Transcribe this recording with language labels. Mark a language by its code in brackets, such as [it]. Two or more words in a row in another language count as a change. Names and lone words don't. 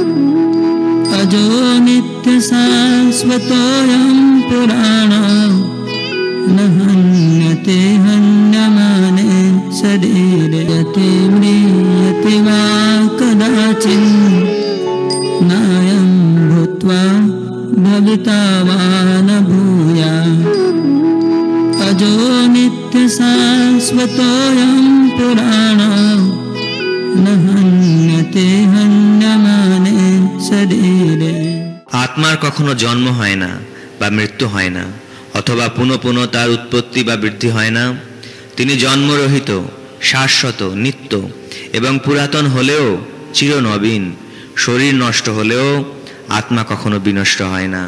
[sa] अजो नित्यशाश्वतोऽयं पुराणः न हन्यते हन्यमाने शरीरे म्रियते वा कदाचिन् नायं भूत्वा भविता वा न भूयात् अजो नित्यशाश्वतोऽयं पुराणः न हन्यते हन्यमाने शरीरे। [bn] আত্মার কখনো জন্ম হয় না বা মৃত্যু হয় না, অথবা পুনঃ পুনঃ তার উৎপত্তি বা বৃদ্ধি হয় না। তিনি জন্মরহিত, শাশ্বত, নিত্য এবং পুরাতন হলেও চিরনবীন। শরীর নষ্ট হলেও আত্মা কখনো বিনষ্ট হয় না।